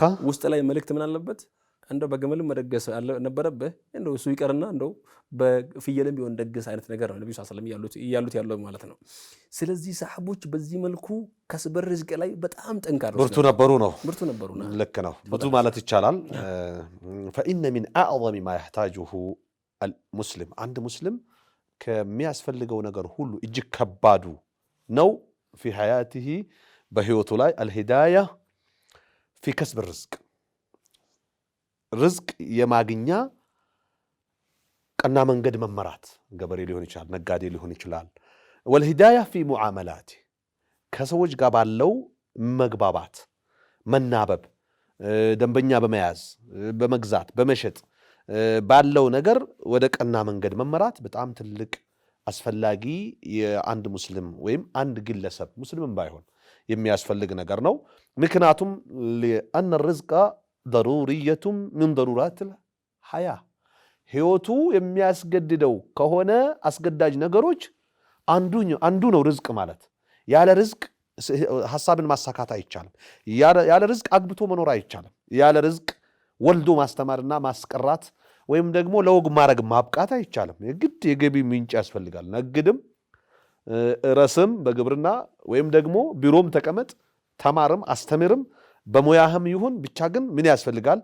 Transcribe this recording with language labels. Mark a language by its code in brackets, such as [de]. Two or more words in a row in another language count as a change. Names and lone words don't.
[am] ውስጥ ላይ መልእክት ምን አለበት? እንደው በግመልም መደገስ ነበረብህ። እንደው እሱ ይቀርና እንደው በፍየልም ቢሆን ደግስ አይነት ነገር ነው ነብዩ [ar] صلى الله عليه وسلم [am] ያሉት ማለት ነው። ስለዚህ ሰሃቦች በዚህ መልኩ [ar] كسب رزق [am] ላይ በጣም ጠንካሮች ብርቱ ነበሩና ልክ ነው ብዙ ማለት ይቻላል። [ar] فإن من أعظم ما يحتاجه المسلم [am] አንድ ሙስሊም ከሚያስፈልገው ነገር ሁሉ እጅግ ከባዱ ነው [ar] في حياته [am] በህይወቱ ላይ [ar] الهداية في كسب الرزق [am] ርዝቅ የማግኛ ቀና መንገድ መመራት ገበሬ ሊሆን ይችላል፣ ነጋዴ ሊሆን ይችላል። [ar] والهداية في معاملات [am] ከሰዎች ጋር ባለው መግባባት መናበብ፣ ደንበኛ በመያዝ በመግዛት በመሸጥ ባለው ነገር ወደ ቀና መንገድ መመራት በጣም ትልቅ አስፈላጊ የአንድ ሙስሊም ወይም አንድ ግለሰብ ሙስሊምም ባይሆን የሚያስፈልግ ነገር ነው። ምክንያቱም لأن [ar] الرزق ضرورية من ضرورات الحياة [am] ህይወቱ የሚያስገድደው ከሆነ አስገዳጅ ነገሮች አንዱ ነው ርዝቅ ማለት። ያለ ርዝቅ ሐሳብን ማሳካት አይቻልም። ያለ ርዝቅ አግብቶ መኖር አይቻልም። ያለ ርዝቅ ወልዶ ማስተማርና ማስቀራት ወይም ደግሞ ለወግ ማድረግ ማብቃት አይቻልም። የግድ የገቢ ምንጭ ያስፈልጋል። ነግድም ረስም በግብርና ወይም ደግሞ ቢሮም ተቀመጥ ተማርም አስተምርም በሙያህም ይሁን ብቻ ግን ምን ያስፈልጋል?